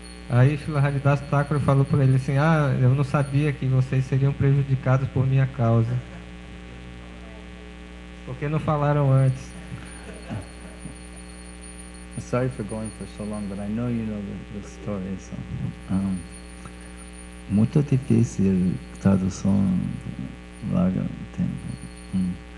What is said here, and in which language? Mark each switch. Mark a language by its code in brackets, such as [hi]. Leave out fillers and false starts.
[pt] Aí Srila Haridas Thakur falou para ele assim: eu não sabia que vocês seriam prejudicados por minha causa. Por que não falaram antes? [en] Sorry for going for so long, but I know you know the story. [pt] So, muito difícil tradução larga tempo.